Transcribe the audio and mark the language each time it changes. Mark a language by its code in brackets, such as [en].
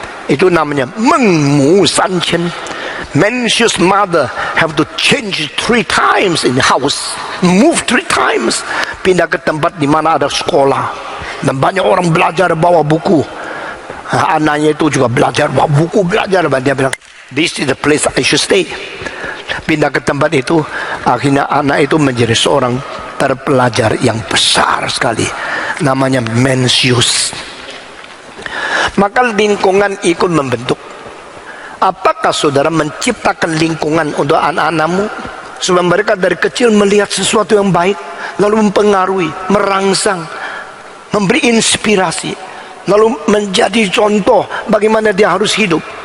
[id] Itu namanya mengmu sanchen. [en] Mencius mother have to change 3 times [id] in the house, move 3 times, pindah ke tempat di mana ada sekolah dan banyak orang belajar bawa buku. Anaknya itu juga belajar bawa buku, belajar. Dia bilang, [en] this is the place I should stay. [id] Pindah ke tempat itu, akhirnya anak itu menjadi seorang terpelajar yang besar sekali, namanya Mencius. Maka lingkungan ikut membentuk. Apakah saudara menciptakan lingkungan untuk anak-anakmu supaya mereka dari kecil melihat sesuatu yang baik, lalu mempengaruhi, merangsang, memberi inspirasi, lalu menjadi contoh bagaimana dia harus hidup?